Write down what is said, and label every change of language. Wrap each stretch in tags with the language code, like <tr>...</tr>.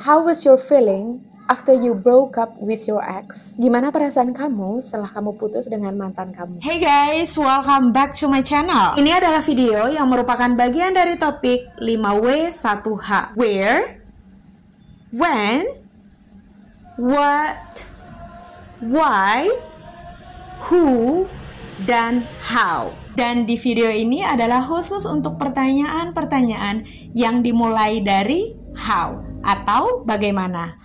<en>How was your feeling after you broke up with your ex?</en> <id>Gimana perasaan kamu setelah kamu putus dengan mantan kamu?</id> <en>Hey guys, welcome back to my channel.</en> <id>Ini adalah video yang merupakan bagian dari topik 5W1H.</id> <en>Where, when, what, why, who,</en> <id>dan</id> <en>how.</en> <id>Dan di video ini adalah khusus untuk pertanyaan-pertanyaan yang dimulai dari how atau bagaimana.</id>